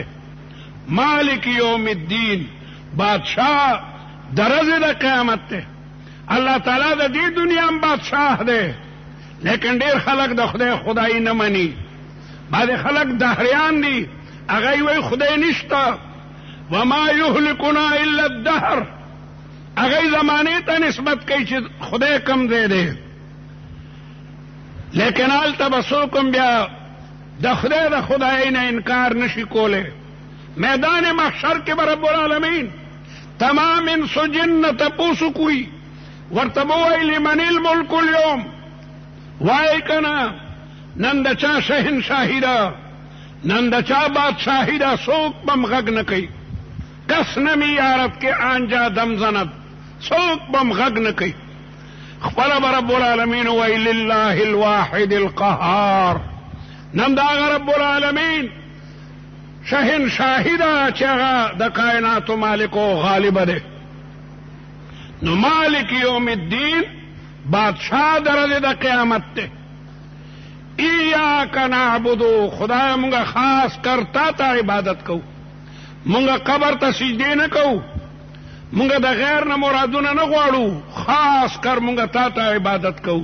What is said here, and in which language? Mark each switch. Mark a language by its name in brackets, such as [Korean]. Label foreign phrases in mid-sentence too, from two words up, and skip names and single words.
[Arabic] مالک یوم الدین [Pashto] بادشاہ د ورځې د قیامت دی. الله تعالی د دې دنیا هم بادشاہ دی، لیکن ډېر خلک د خدای خدای نه مني. بعضې خلک دهریان دي، هغه وایي خدای نشته. [Arabic] وما یهلکنا الا الدهر، [Pashto] هغه زمانې ته نسبت کوي چې خدای کم ځای دی. لیکن هلته به څوک هم بیا د خدای د خدای نه انکار نشي کولی. میدان محشر کې به [Arabic] رب العالمین [Pashto] تمام انس و جن تپوسو کوي، ورته به وایي [Arabic] لمن الملک اليوم، [Pashto] وایي که نه نن د چا شهنشاهي ده، نن د چا بادشاهي ده، څوک به م غږ نه کوي. [Persian] کس نمی یارد که آنجا دم زند، [Pashto] څوک به م غږ نه کوي. خپله به [Arabic] رب العالمین [Pashto] وایي [Arabic] لله الواحد القهار. [Pashto] نن د هغه [Arabic] رب العالمین [Pashto] شهنشاهي ده چې هغه د کائناتو مالک او غالبه دی. نو [Arabic] مالک یوم الدین [Pashto] بادشاہ د ورځې د قیامت دی. [Arabic] ایاک نعبدو، [Pashto] خدای مونږه خاص کر تا ته عبادت کوو، مونږه قبر ته سجدې نه کوو، مونږه د غیر نه مرادونه نه غواړو، خاص کر مونږه تا ته عبادت کوو.